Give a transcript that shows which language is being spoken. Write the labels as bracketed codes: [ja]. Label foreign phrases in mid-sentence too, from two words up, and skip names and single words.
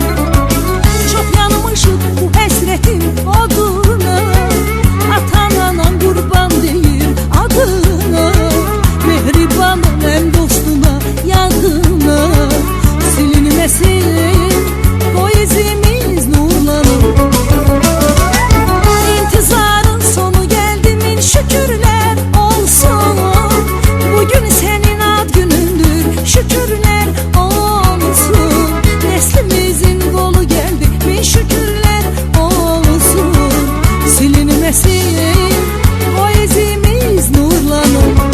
[az] Çox yanmışıq bu həsrətin oduna, atan anan qurban deyir adına. Mehribanım həm dostuna, yadına silinməsin qoy izimiz nurlanım. [tr] İntizarın sonu geldi min şükürler olsun. Bugün senin ad günündür, şükürler olsun. Neslimizin kolu geldi, min şükürler olsun. Silinmesin o izimiz nurlanır.